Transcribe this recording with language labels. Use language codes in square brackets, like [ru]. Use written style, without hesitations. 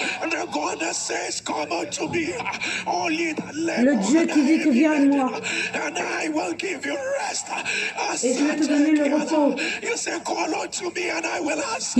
[en] The God that says, come unto me, all ye that [fr] Le [en] labor [fr] Dieu qui dit que viens à moi [en] and I will give you rest. [fr] et je vais te donner le repos. [en] You say, call unto me and I will answer.